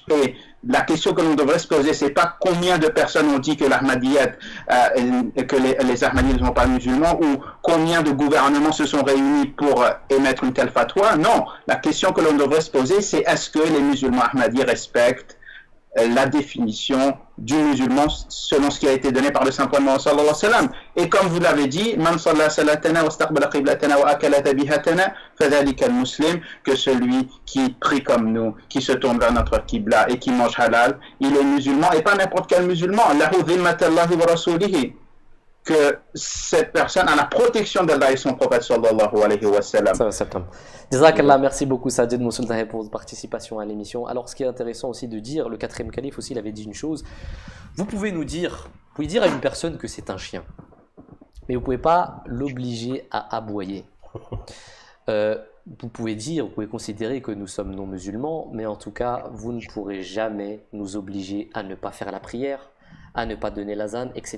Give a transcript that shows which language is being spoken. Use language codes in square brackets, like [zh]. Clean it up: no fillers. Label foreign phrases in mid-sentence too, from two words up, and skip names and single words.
[fr] Et la question que l'on devrait se poser, c'est pas combien de personnes ont dit que l'Ahmadiyyat, que les Ahmadis ne sont pas musulmans, ou combien de gouvernements se sont réunis pour émettre une telle fatwa. Non, la question que l'on devrait se poser, c'est est-ce que les musulmans Ahmadis respectent la définition du musulman selon ce qui a été donné par le saint prophète Mohammed [ar] صلى الله عليه وسلم. [fr] Et comme vous l'avez dit, [ar] من صلى صلاتنا واستقبل قبلتنا وأكل ذبيحتنا فذلك المسلم, [fr] que celui qui prie comme nous, qui se tourne vers notre qibla et qui mange halal, il est musulman, et pas n'importe quel musulman. [ar] له ذمة الله ورسوله, [fr] que cette personne a la protection d'Allah et son prophète [ar] صلى الله عليه وسلم. [fr] Jazakallah, merci beaucoup Sajid Moussoul Taheb pour votre participation à l'émission. Alors ce qui est intéressant aussi de dire, le quatrième calife aussi il avait dit une chose, vous pouvez dire à une personne que c'est un chien, mais vous ne pouvez pas l'obliger à aboyer. Vous pouvez considérer que nous sommes non musulmans, mais en tout cas vous ne pourrez jamais nous obliger à ne pas faire la prière, à ne pas donner l'azan, etc.